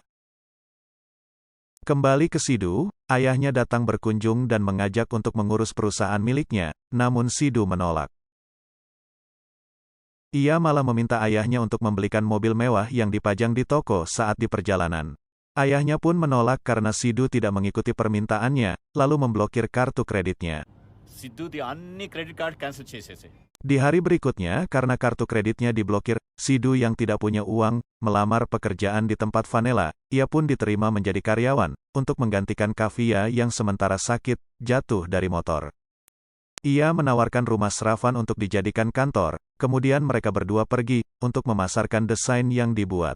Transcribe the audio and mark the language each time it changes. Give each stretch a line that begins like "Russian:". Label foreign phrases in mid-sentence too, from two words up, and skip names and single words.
Indonesian: Kembali ke Sidhu, ayahnya datang berkunjung dan mengajak untuk mengurus perusahaan miliknya, namun Sidhu menolak. Ia malah meminta ayahnya untuk membelikan mobil mewah yang dipajang di toko saat di perjalanan. Ayahnya pun menolak karena Sidhu tidak mengikuti permintaannya, lalu memblokir kartu kreditnya.
Telugu: సిద్ధుది అన్ని
English: credit card cancel
Telugu: చేసేసి
Indonesian: Di hari berikutnya, karena kartu kreditnya diblokir, Sidhu yang tidak punya uang, melamar pekerjaan di tempat Vanella. Ia pun diterima menjadi karyawan, untuk menggantikan Kavya yang sementara sakit, jatuh dari motor. Ia menawarkan rumah Shravan untuk dijadikan kantor, kemudian mereka berdua pergi untuk memasarkan desain yang dibuat.